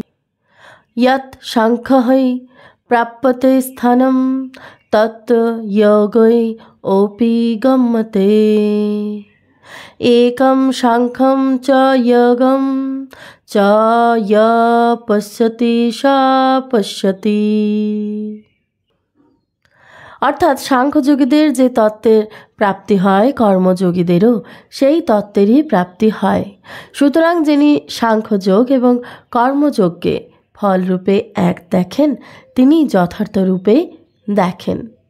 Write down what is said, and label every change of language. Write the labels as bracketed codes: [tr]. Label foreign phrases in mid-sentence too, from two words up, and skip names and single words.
[sa] यत् सांख्यै प्राप्यते स्थानं तत् योगै ओपि गम्यते। एकं सांख्यं च योगं च य पश्यति स पश्यति। [bn] অর্থাৎ সাংখ্যযোগীদের যে তত্ত্বের প্রাপ্তি হয় কর্মযোগীদেরও সেই তত্ত্বেরই প্রাপ্তি হয়। সুতরাং যিনি সাংখ্যযোগ এবং কর্মযোগকে ফলরূপে এক দেখেন তিনি যথার্থ রূপে দেখেন।